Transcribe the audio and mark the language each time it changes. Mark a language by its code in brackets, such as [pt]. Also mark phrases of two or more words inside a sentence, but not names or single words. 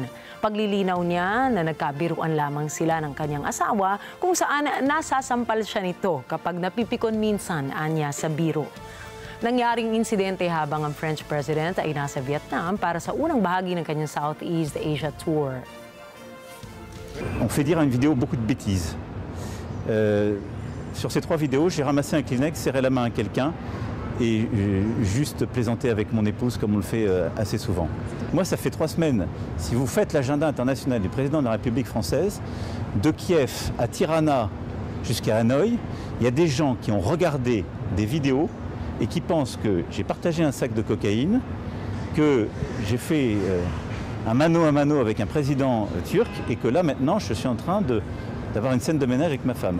[tl] Paglilinaw niya na nagkabiruan lamang sila ng kanyang asawa kung saan nasasampal siya nito kapag napipikon minsan anya sa biro. Nangyaring insidente habang ang [en] French President [tl] ay nasa Vietnam para sa unang bahagi ng kanyang [en] Southeast Asia Tour. [fr] On fait dire à une vidéo beaucoup de bêtises. Sur ces 3 vidéos, j'ai ramassé un Kleenex, serré la main à quelqu'un et juste plaisanté avec mon épouse comme on le fait assez souvent. Moi, ça fait 3 semaines. Si vous faites l'agenda international du président de la République française, de Kiev à Tirana jusqu'à Hanoï, il y a des gens qui ont regardé des vidéos et qui pensent que j'ai partagé un sac de cocaïne, que j'ai fait un mano à mano avec un président turc et que là maintenant je suis en train d'avoir une scène de ménage avec ma femme.